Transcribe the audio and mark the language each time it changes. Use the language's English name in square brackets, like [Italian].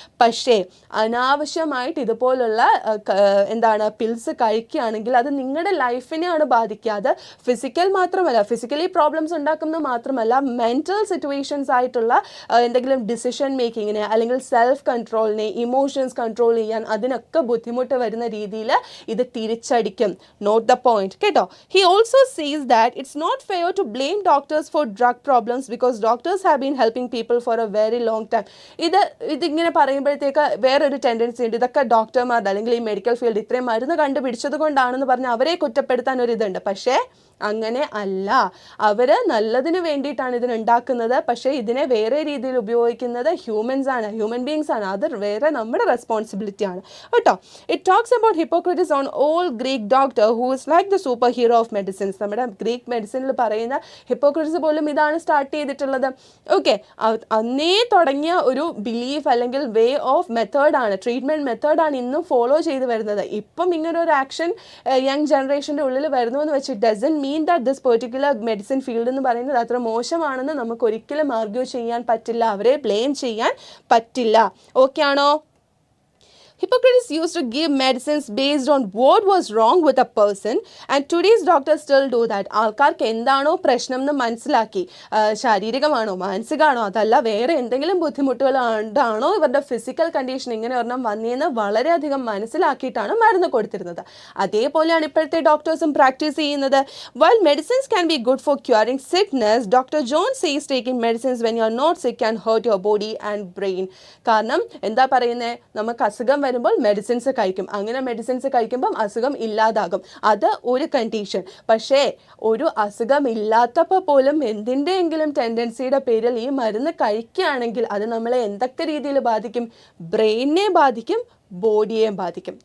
[Malayalam] പക്ഷേ അനാവശ്യമായിട്ട് ഇതുപോലുള്ള പിൽസ് കഴിക്കുകയാണെങ്കിൽ അത് നിങ്ങളുടെ ലൈഫിനെയാണ് ബാധിക്കാതെ, ഫിസിക്കലി പ്രോബ്ലംസ് ഉണ്ടാക്കുന്നത് മാത്രമല്ല, മെൻ്റൽ സിറ്റുവേഷൻസ് ആയിട്ടുള്ള എന്തെങ്കിലും ഡിസിഷൻ മേക്കിങ്ങിനെ അല്ലെങ്കിൽ സെൽഫ് കൺട്രോളിനെ, ഇമോഷൻസ് കൺട്രോൾ ചെയ്യാൻ അതിനൊക്കെ ബുദ്ധിമുട്ട് വരുന്ന രീതിയിൽ ഇത് തിരിച്ചടിക്കും. നോട്ട് ദ പോയിന്റ് കേട്ടോ. [English] He also sees that it's not fair to blame doctors for drug problems because doctors have been helping people for a very long time. [Malayalam] ഇതിങ്ങനെ പറയുമ്പോഴത്തേക്ക് വേറൊരു ടെൻഡൻസി ഉണ്ട്, ഇതൊക്കെ ഡോക്ടർമാരുടെ അല്ലെങ്കിൽ ഈ മെഡിക്കൽ ഫീൽഡ് ഇത്രയും മരുന്ന് കണ്ടുപിടിച്ചത് കൊണ്ടാണെന്ന് പറഞ്ഞ് അവരെ കുറ്റപ്പെടുത്താൻ ഒരു ഇതുണ്ട്. പക്ഷേ അങ്ങനെ അല്ല, അവർ നല്ലതിന് വേണ്ടിയിട്ടാണ് ഇതിനുണ്ടാക്കുന്നത്. പക്ഷേ ഇതിനെ വേറെ രീതിയിൽ ഉപയോഗിക്കുന്നത് ഹ്യൂമൻ ബീങ്സ് ആണ്. അത് വേറെ നമ്മുടെ റെസ്പോൺസിബിലിറ്റി ആണ് കേട്ടോ. [English] It talks about Hippocrates on all Greek doctor who is like the super hero of medicines. [Malayalam] നമ്മുടെ ഗ്രീക്ക് മെഡിസിനിൽ പറയുന്ന ഹിപ്പോക്രറ്റീസ് പോലും ഇതാണ് സ്റ്റാർട്ട് ചെയ്തിട്ടുള്ളത്. ഓക്കെ, അന്നേ തുടങ്ങിയ ഒരു ബിലീഫ് അല്ലെങ്കിൽ വേ ഓഫ് മെത്തേഡാണ്, ട്രീറ്റ്മെൻറ്റ് മെത്തേഡാണ് ഇന്നും ഫോളോ ചെയ്ത് വരുന്നത്. ഇപ്പം ഇങ്ങനെ ഒരു ആക്ഷൻ യങ് ജനറേഷൻ്റെ ഉള്ളിൽ വരുന്നു എന്ന് വെച്ച് [English] doesn't mean that this particular medicine field [Malayalam] എന്ന് പറയുന്നത് അത്ര മോശമാണെന്ന് നമുക്ക് ഒരിക്കലും ആർഗ്യൂ ചെയ്യാൻ പറ്റില്ല, അവരെ ബ്ലെയിം ചെയ്യാൻ പറ്റില്ല. ഓക്കെ ആണോ? [English] Hippocrates used to give medicines based on what was wrong with a person, and today's doctors still do that. [Malayalam] ആൾക്കാർക്ക് എന്താണോ പ്രശ്നം എന്ന് മനസ്സിലാക്കി, ശാരീരികമാണോ മാനസികമാണോ അതല്ല വേറെ എന്തെങ്കിലും ബുദ്ധിമുട്ടുകൾ ഉണ്ടാണോ ഇവരുടെ ഫിസിക്കൽ കണ്ടീഷൻ ഇങ്ങനെ ഒരെണ്ണം വന്നേന്ന് വളരെയധികം മനസ്സിലാക്കിയിട്ടാണ് മരുന്ന് കൊടുത്തിരുന്നത്. അതേപോലെയാണ് ഇപ്പോഴത്തെ ഡോക്ടേഴ്സും പ്രാക്ടീസ് ചെയ്യുന്നത്. [English] While medicines can be good for curing sickness, Dr. Jones says taking medicines when you are not sick can hurt your body and brain. [Malayalam] കാരണം എന്താ പറയുന്നത്, നമുക്ക് അസുഖം വരുമ്പോൾ മെഡിസിൻസ് കഴിക്കും, അങ്ങനെ മെഡിസിൻസ് കഴിക്കുമ്പം അസുഖം ഇല്ലാതാകും, അത് ഒരു കണ്ടീഷൻ. പക്ഷേ ഒരു അസുഖം ഇല്ലാത്തപ്പോൾ പോലും എന്തിൻ്റെയെങ്കിലും ടെൻഡൻസിയുടെ പേരിൽ ഈ മരുന്ന് കഴിക്കുകയാണെങ്കിൽ അത് നമ്മളെ എന്തൊക്കെ രീതിയിൽ ബാധിക്കും? ബ്രെയിനിനെ ബാധിക്കും, ബോഡിയെ ബാധിക്കും.